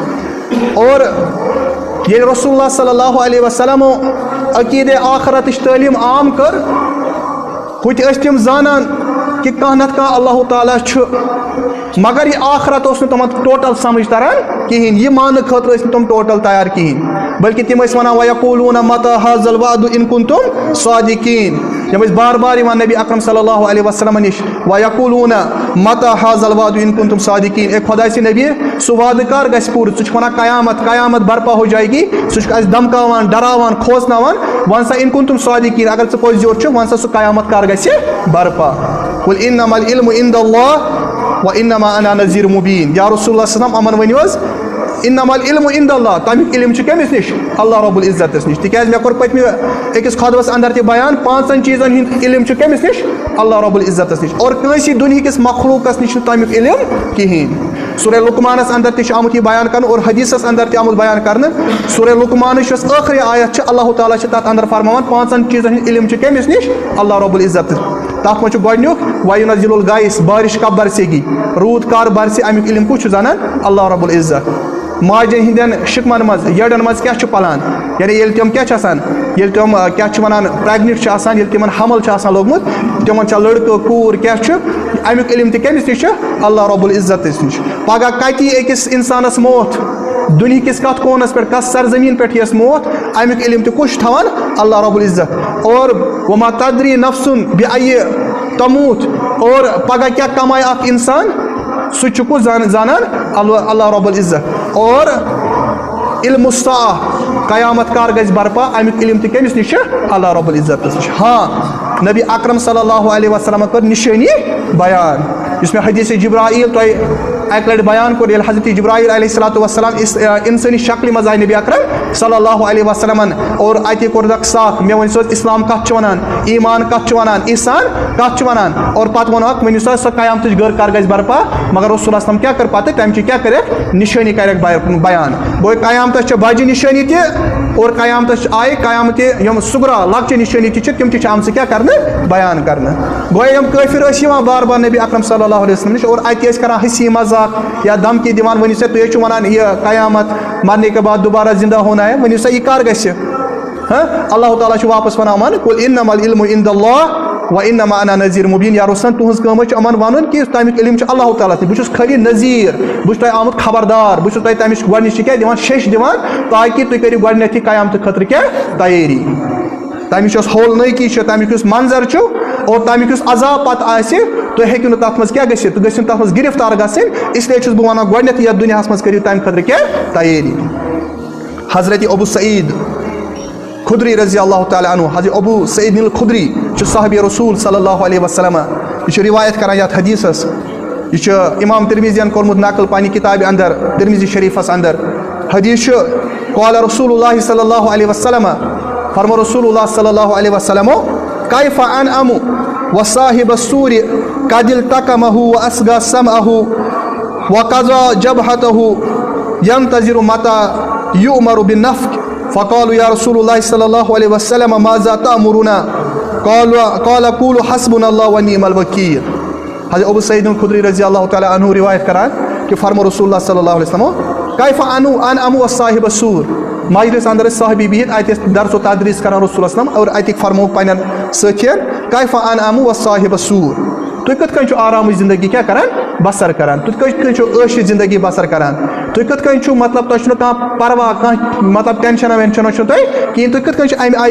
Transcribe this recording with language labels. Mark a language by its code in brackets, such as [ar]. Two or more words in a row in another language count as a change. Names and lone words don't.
[ks] اور ییٚلہِ رسول اللہ [ar] صلی اللہ علیہ وسلمو [ks] عقیٖدے آخرتٕچ تعلیٖم عام کٔر، ہُتہِ ٲسۍ تِم زانان کہ کانٛہہ نتہٕ کانٛہہ اللہ تعالیٰ چھُ، مگر یہِ آخرت اوس نہٕ تِمن ٹوٹل سمجھ تران کِہینۍ، یہِ ماننہٕ خٲطرٕ ٲسۍ نہٕ تِم ٹوٹل تیار کِہینۍ، بلکہِ تِم ٲسۍ وَنان [ar] وَیقوٗلوٗنَ مَتَى هَٰذَا الْوَعْدُ اِن كُنتُم صادقیٖن. [ks] یِم ٲسۍ بار بار یِوان نبی اکرم [ar] صلی اللہ علیہ وسلمن [ks] نِش [ar] وَیقوٗلوٗنَ مَتَى هَٰذَا الْوَعْدُ اِن كُنتُم صادقیٖن، [ks] اے خۄداے سٕنٛدۍ نبی سُہ وعدٕ کر گژھِ پوٗرٕ؟ ژٕ چھُکھ وَنان قیامت [ur] برپا ہو جائے گی، [ks] ژٕ چھُکھ اَسہِ دمکاوان ڈراوان کھوژناوان، وَن سا [ar] اِن كُنتُم صادقیٖن، [ks] اگر ژٕ پوٚز یوٚت چھُکھ وَن سا سُہ قیامت کر گژھِ برپا. [ar] قُل اِنَّمَا الْعِلْمُ عِندَ اللہِ وَإِنَّمَا أَنَا نَذیٖرٌ مُبیٖن. [ks] یا رسول اللہ [ar] صلی اللہ علیہ وسلم [ks] یِمن ؤنِو حظ [ar] اِنَّمَا الْعِلْمُ عِندَ اللہِ، [ks] تَمیُک علم چھُ کٔمِس نِش؟ اللہ رب العزتس نِش. تِکیازِ مےٚ کوٚر پٔتمہِ أکِس خۄطبس اندر تہِ بیان، 5 چیٖزن ہُنٛد علم چھُ کٔمِس نِش؟ اللہ رب العزتس نِش. اور کٲنٛسہِ دُنہِکِس مخلوٗقس نِش چھُنہٕ تَمیُک علم کِہینۍ. سورہ لُقمانس اندر تہِ چھُ آمُت یہِ بیان کرنہٕ اور حدیٖثس اندر تہِ آمُت بیان کرنہٕ. سورہ لُقمانٕچ یۄس ٲخری آیت چھِ، اللہ تعالیٰ چھِ تتھ اندر فرماوان 5 چیٖزن ہُنٛد علم چھُ کٔمِس نِش؟ اللہ رب العزت. تتھ منٛز چھُ گۄڈنیُک [ar] وَیُنَزِّلُ الغایث، [ur] بارش کب برسے گی، [ks] روٗد کر برسہِ، امیُک علم کُس چھُ زانان؟ اللہ رب العزت. ماجن ہِنٛدٮ۪ن شِکمن منٛز یٔڈن منٛز کیٛاہ چھُ پلان، یعنی ییٚلہِ تِم کیٛاہ چھِ آسان، ییٚلہِ تِم کیٛاہ چھِ وَنان پریگنِٹ چھِ آسان، ییٚلہِ تِمن حمل چھُ آسان لوٚگمُت، تِمن چھا لٔڑکہٕ کوٗر کیٛاہ چھُ، امیُک علم تہِ کٔمِس نِش چھُ؟ اللہ رب العزتس نِش. پگہہ کتہِ یی أکِس انسانس موت، دُنہِکِس کتھ کوٗنس پٮ۪ٹھ، کتھ سرزمیٖن پٮ۪ٹھ یِیَس موت، امیُک علم تہِ کُس چھُ تھاوان؟ اللہ رب العزت. اور [ar] وما تدری نفسن بِأیہِ تموت، [ks] اور پگہہ کیٛاہ کمایہِ اکھ انسان، سُہ چھُ کُس زانان؟ اللہ رب العزت. اور [ar] علم الساعہ، [ks] قیامت کر گژھِ برپا، امیُک علم تہِ کٔمِس نِش چھُ؟ اللہ رب العزتس نِش. ہاں نبی اکرم [ar] صلی اللہ علیہ وسلم [ks] کٔر نِشٲنی بیان، یُس مےٚ حدیٖث جبرائیل تۄہہِ اکہِ لٹہِ بیان کوٚر، ییٚلہِ حضرت جبرائیل [ar] علیہ الصلوۃ والسلام [ks] اِنسٲنی شکلہِ منٛز آیہِ نبی اکرم [ar] صلی اللہ علیہ وسلمن، [ks] اور اَتہِ کوٚرنکھ ساتھ مےٚ ؤنۍ سا اسلام کتھ چھُ وَنان، ایمان کتھ چھُ وَنان، احسان کتھ چھُ وَنان، اور پتہٕ ووٚنکھ ؤنِو سا سۄ قیامتٕچ گٔر کر گژھِ برپا. مگر رسول اللہ وسلم کیٛاہ کٔر پتہٕ؟ تمچہِ کیٛاہ کٔرکھ؟ نِشٲنی کَرٮ۪کھ بیان. گوٚو قیامتس چھِ بجہِ نِشٲنی تہِ اور قیامتس آیہِ قیامتہِ یِم سُگرا لۄکچہِ نِشٲنی تہِ چھِ، تِم تہِ چھِ آمژٕ کیٛاہ کرنہٕ؟ بیان کرنہٕ. گوٚو یِم کٲفِر ٲسۍ یِوان بار بار نبی اکرم [ar] صلی اللہ علیہ وسلم [ks] نِش اور اَتہِ ٲسۍ کران ہسی مذاق یا دمکی دِوان، ؤنِو سا تُہۍ ٲسِو وَنان یہِ قیامت [ur] مرنے کے بعد دوبارہ زندہ ہونا ہے، [ks] ؤنِو سا یہِ کر گژھِ؟ اللہ تعالیٰ چھُ واپس وَنان [ar] قُل اِنَّمَا الْعِلْمُ عِندَ اللہِ وَإِنَّمَا أَنَا نَذیٖرٌ مُبیٖن. [ks] یا رسول تُہنٛز کٲم چھِ یِمن وَنُن کہِ تَمیُک علم چھُ اللہ تعالیٰ تہِ، بہٕ چھُس خٲلی نذیٖر، بہٕ چھُس تۄہہِ آمُت خبردار، بہٕ چھُس تۄہہِ تَمِچ گۄڈنِچ کیٛاہ دِوان شیٚش دِوان، تاکہِ تُہۍ کٔرِو گۄڈنیتھٕے قیامتہٕ خٲطرٕ کیٛاہ تیٲری. تَمِچ یۄس ہولنٲکی چھِ، تَمیُک یُس منظر چھُ اور تَمیُک یُس عذاب پتہٕ آسہِ، تُہۍ ہیٚکِو نہٕ تَتھ منٛز کیٛاہ گٔژھِتھ، تُہۍ گٔژھِو نہٕ تَتھ منٛز گِرفتار گژھٕنۍ. اسلیے چھُس بہٕ وَنان گۄڈنیتھٕے یتھ دُنیاہس منٛز کٔرِو تَمہِ خٲطرٕ کیٛاہ تیٲری. حضرت ابو سعید خدری [ar] رضی اللہ تعالیٰ عنہ [ks] حضرت ابو سعید الخدری صحابی رسول [ar] صلی اللہ علیہ وسلم [ks] یہ روایت کران یتھ حدیثس یہ امام ترمیزین کورمت نقل پانی کتاب اندر ترمیزی شریفس اندر [ar] حدیث قال رسول اللہ صلی اللہ علیہ وسلم فرمو رسول اللہ صلی اللہ علیہ وسلم کیف انعم وصاحب السور قد التقمه واسغى سمعه وقضى جبهته ينتظر متى يؤمر بالنفخ فقالوا يا رسول الله صلى الله عليه وسلم ماذا تأمرنا قال قولوا حسبنا الله ونعم الوكيل [ks] حضرت ابو سعید الخدری [ar] رضی اللہ تعالیٰ عنہ [ks] روایت کران کہ فرمو رسول اللہ صلی [ar] اللہ علیہ وسلم کیف انعم وصاحب السور [ks] مجلس اندر صحابی بہت ات درس و تدریس کران رسول اللہ [ar] صلی اللہ علیہ وسلم [ks] اور اتک فرمو پنن ساتھین [ar] کیف انعم وصاحب السور [ks] تُہۍ کِتھ کٔنۍ چھِو آرامٕچ زندگی کیٛاہ کران بسر کران تُہۍ کِتھ کٔنۍ چھِو عٲشہِ زندگی بسر کران تُہۍ کِتھ کٔنۍ چھِو مطلب تۄہہِ چھُنہٕ کانٛہہ پرواہ کانٛہہ مطلب ٹینشنا وینشنا چھُنہٕ تۄہہِ کِہیٖنۍ تُہۍ کِتھ کٔنۍ چھِو امہِ آیہِ